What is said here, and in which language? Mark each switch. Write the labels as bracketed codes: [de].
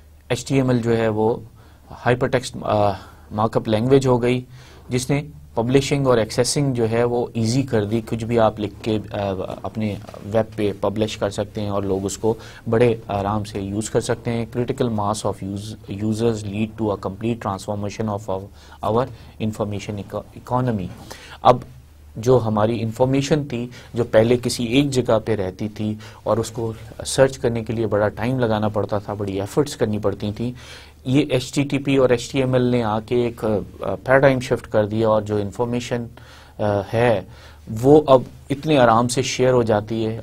[ur] HTML جو ہے وہ hyper text mark up language ہو گئی، جس نے پبلشنگ اور ایکسیسنگ جو ہے وہ ایزی کر دی. کچھ بھی آپ لکھ کے اپنے ویب پہ پبلش کر سکتے ہیں اور لوگ اس کو بڑے آرام سے یوز کر سکتے ہیں. [en] Critical mass of users lead to a complete transformation of our information economy. [ur] اب جو ہماری انفارمیشن تھی جو پہلے کسی ایک جگہ پہ رہتی تھی اور اس کو سرچ کرنے کے لیے بڑا ٹائم لگانا پڑتا تھا، بڑی ایفرٹس کرنی پڑتی تھیں، یہ HTTP اور HTML نے آ کے ایک پیراڈائم شفٹ کر دیا، اور جو انفارمیشن ہے وہ اب اتنے آرام سے شیئر ہو جاتی ہے.